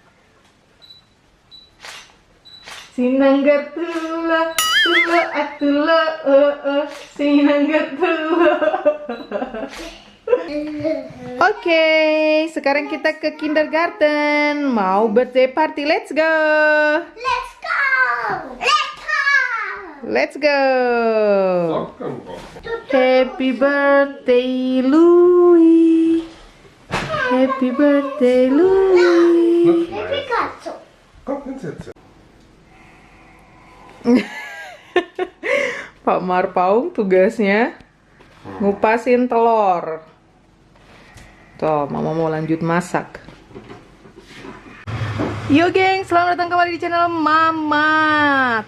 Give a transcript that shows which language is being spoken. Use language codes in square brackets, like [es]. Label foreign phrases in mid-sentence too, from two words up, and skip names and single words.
[bbc] Sinanggar tula, sinanggar tula. [id] Oke, sekarang kita ke kindergarten. [en] Mau birthday party, let's go. Let's go. Happy birthday Louis. Happy birthday Louis. [nl] Kom, gaan zitten. [id] Pak Marpaung tugasnya ngupasin telur. Tuh, Mama mau lanjut masak. Yo geng, selamat datang kembali di channel Mama.